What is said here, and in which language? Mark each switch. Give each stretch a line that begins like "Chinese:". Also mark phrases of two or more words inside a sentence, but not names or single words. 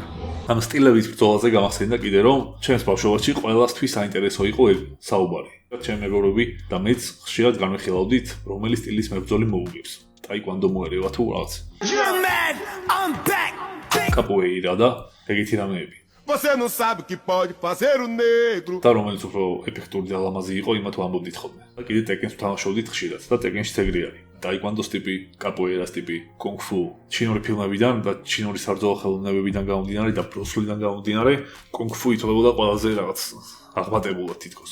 Georgian: ამ სტილების ბრძოლაზე გამახსენდა კიდე რომ ჩემს ბავშვობაში ყველასთვის საინტერესო იყო საუბარი. ჩემი მეგობრები და მეც ხშირად განვიხილავდით, რომელი სტილის მებრძოლი მოუგებს. ტაიკვანდო მოერევა თუ რაღაც. კაპოეირა და ეგეთი რამეები.
Portuguese: Você não sabe o que pode fazer o negro.
Georgian: და რომელიც უფრო ეფექტური და ლამაზი იყო, იმათ ვამბობდით ხოლმე. და კიდე ტეკენს ვთამაშობდით ხშირად და ტეკენში ეგრე არის. ტაიკვანდოს ტიპი, კაპოეირას ტიპი, კონგ-ფუ, ჩინური ფილმებიდან და ჩინური საბრძოლო ხელოვნებებიდან გამომდინარე და ბრუსლიდან გამომდინარე, კონგ-ფუ ითვლებოდა ყველაზე რაღაც აღმატებულად თითქოს.